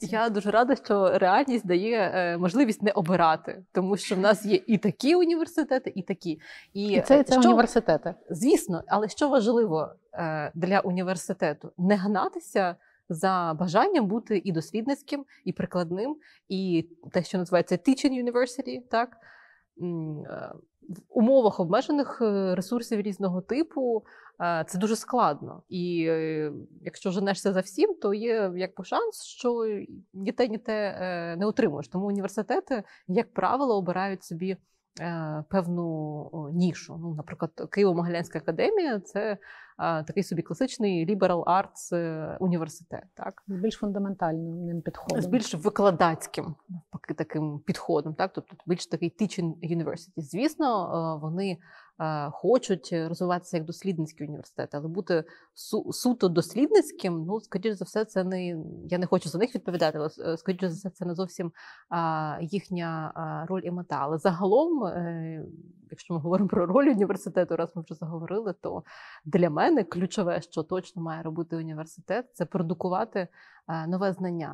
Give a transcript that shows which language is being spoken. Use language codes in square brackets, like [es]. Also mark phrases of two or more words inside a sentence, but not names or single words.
[uk] Я дуже рада, що реальність дає можливість не обирати, тому що в нас є і такі університети, і такі. І це університети. Звісно, але що важливо для університету? Не гнатися за бажанням бути і дослідницьким, і прикладним, і те, що називається [en] teaching university, [uk] так? В умовах обмежених ресурсів різного типу це дуже складно. І якщо женешся за всім, то є якби шанс, що ні те не отримуєш. Тому університети, як правило, обирають собі певну нішу. Ну, наприклад, Києво-Могилянська академія – це такий собі класичний [en] liberal arts [uk] університет. Так? З більш фундаментальним підходом. З більш викладацьким таким підходом. Так? Тобто більш такий [en] teaching university. [uk] Звісно, вони хочуть розвиватися як дослідницькі університети, але бути суто дослідницьким, ну, скоріш за все, це не, я не хочу за них відповідати, але скоріш за все, це не зовсім їхня роль і мета. Але загалом, якщо ми говоримо про роль університету, раз ми вже заговорили, то для мене ключове, що точно має робити університет, це продукувати нове знання.